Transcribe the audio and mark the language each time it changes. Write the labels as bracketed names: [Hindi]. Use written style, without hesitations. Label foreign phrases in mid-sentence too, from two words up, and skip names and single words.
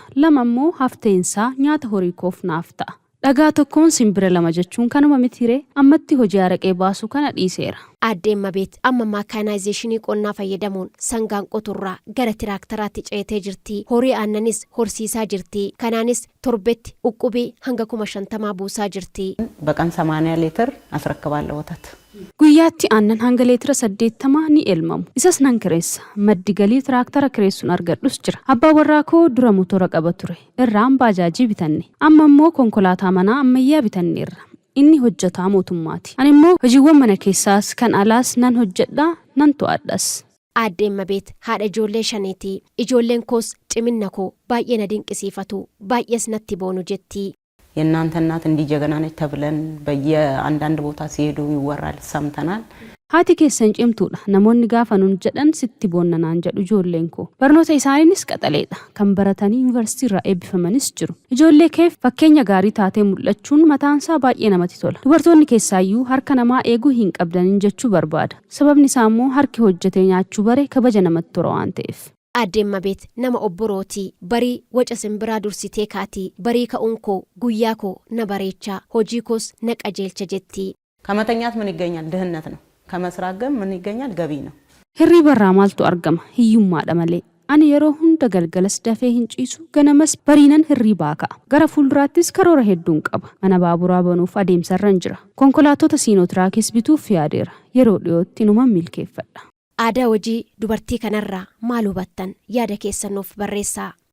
[Oromo] 2 immoo hafteensaa nyaata horii koof naaf ta'a. Dhagaa tokkoon simbira 2 jechuun kanuma mitiree ammatti hojii araqee baasuu kana dhiiseera. Aadde Eemmabeet amma maakanaayzeeshinii qonnaa fayyadamuun sangaan qoturraa gara tiraakitaraatti ceetee jirti. Horii aannanis horsiisaa jirti. Kanaanis torbetti uqubii hanga 50 buusaa jirti. [Amharic] በቀን 80 ሊትር አስረክባለሁ ወተት. [Oromo] Guyyaatti aannan hanga leetira 80 ni elmamu. Isas nan kireessa. Maddi galii tiraaktara kireessuun argadhus jira. Abbaa warraa koo dura motora qaba ture. Irraan baajaajii bitanne. Amma immoo konkolaataa manaa ammayyaa bitanneerra. Inni hojjetaa mootummaati. Ani immoo hojiiwwan mana keessaas kan alaas nan hojjedha nan to'adhas. Aadde Eemmabeet haadha ijoollee 5ti. Ijoolleen koos ciminna koo baay'ee na dinqisiifatu. Baay'ees natti boonu jetti. [Amharic] የእናንተ እናት እንዲጀገና ነች ተብለን በየአንዳንድ ቦታ ሲሄዱ ይወራል ሰምተናል. [Oromo] Haati keessan cimtuudha. Namoonni gaafa nuun jedhan sitti boonnanaan jedhu ijoolleen koo. Barnoota isaaniinis qaxaleedha. Kan baratanii yuunivarsiitii irraa eebbifamanis jiru. Ijoollee keef fakkeenya gaarii taatee mul'achuun mataansaa baay'ee namatti tola. Dubartoonni keessaayyuu harka namaa eeguu hin qabdaniin jechuu barbaada. Sababni isaa immoo harki hojjetee nyaachuu bare kabaja namatti tora waan ta'eef. Aadde Eemmabeet nama obborooti. Barii waca simbiraa dursitee kaati. Barii ka'uun koo guyyaa koo na bareecha. Hojii koos na qajeelcha jetti. [Amharic] ከመተኛት ምን ይገኛል? ድህነት ነው. ከመስራት ግን ምን ይገኛል? ገቢ ነው. [Oromo] Hirriba irraa maaltu argama? Hiyyummaadha malee. Ani yeroo hunda galgalas dafee hin ciisu, ganamas bariinan hirribaa ka'a. Gara fuulduraattis karoora hedduun qaba. Mana baaburaa banuuf adeemsarran jira. Konkolaattota siinootiraakis bituuf yaadeera. Yeroo dhiyootti numan milkeeffadha. Aadaa hojii dubartii kanarraa maal hubattan yaada keessan nuuf barreessaa.